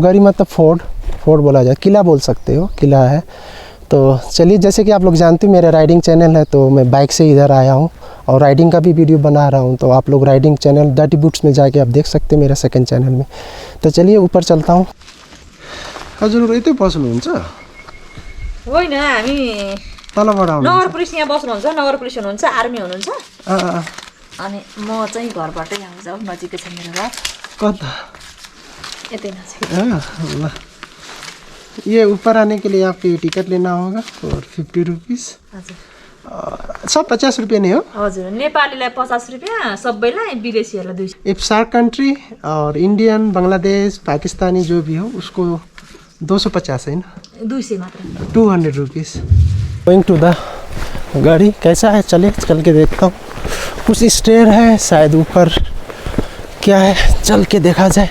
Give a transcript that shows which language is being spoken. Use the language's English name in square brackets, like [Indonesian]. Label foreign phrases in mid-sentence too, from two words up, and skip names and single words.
[Hindi] गढ़ी मतलब फोर्ट बोला जाए, किला बोल सकते हो, किला है। तो चलिए, जैसे कि आप लोग जानते हो मेरा [English] riding channel [Hindi] है, तो मैं बाइक से इधर आया हूँ और राइडिंग का भी वीडियो बना रहा हूँ। तो आप लोग [English] riding channel [Hindi] डर्टी बूट्स में जाके आप देख सकते हैं, मेरा [English] second channel [Hindi] में। तो चलिए ऊपर चलता हूँ। [Nepali] हजुर यतै बस्नुहुन्छ? होइन, हामी तलबाट आउनु? नगर पुलिस यहाँ बस्नुहुन्छ, नगर पुलिस हुनुहुन्छ, आर्मी हुनुहुन्छ, अनि म चाहिँ घरबाटै आउँछु, नजिकै छ मेरो घर। कता? यतै नजिक। ल, [Hindi] ये ऊपर आने के लिए आपको टिकट लेना होगा और 50 रुपीज़। [Nepali] हजुर, [Hindi] सब 50 रुपये नहीं हो? [Nepali] हजुर, नेपालीलाई 50 रुपियाँ, सबैलाई विदेशीहरूलाई 200। [English] if SAARC country [Hindi] और इंडियन, बांग्लादेश, पाकिस्तानी जो भी हो उसको 250 है ना? [Nepali] 200 मात्र। [Hindi] 200 रुपीज़। [English] going to the [Hindi] गाड़ी कैसा है, चले चल के देखता हूँ। कुछ स्टेयर है शायद ऊपर, क्या है चल के देखा जाए।